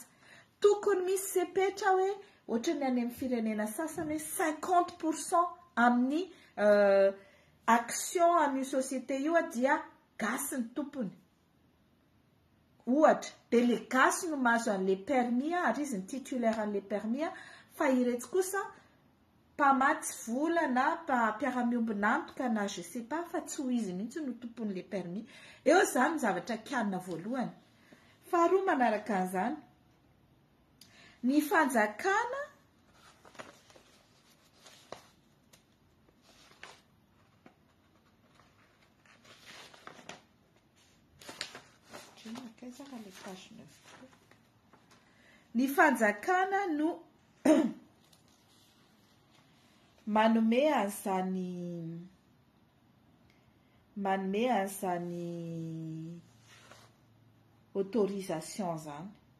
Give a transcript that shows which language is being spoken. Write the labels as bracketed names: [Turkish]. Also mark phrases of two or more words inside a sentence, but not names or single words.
[Malagasy] Tokony misy sepetra hoe ohatrany any amin'ny firenena sasany 50% amin'ny action amin'ny société io dia gasy ny tompony. Ohatra, dia le gasy no mahazo an'le permis ary izy ny titulaire an'le permis fa iretsy kosa mpamatsy vola na mpiara-miombina antoka na [French] je sais pas [Malagasy] fa tsy ho izy mihitsy no tompon'le permis. Eo zany ny zavatra kianina voalohany. Faharoa manaraka an'izany, ny fanjakana ny fanjakana no manome an'izany autorisation zany.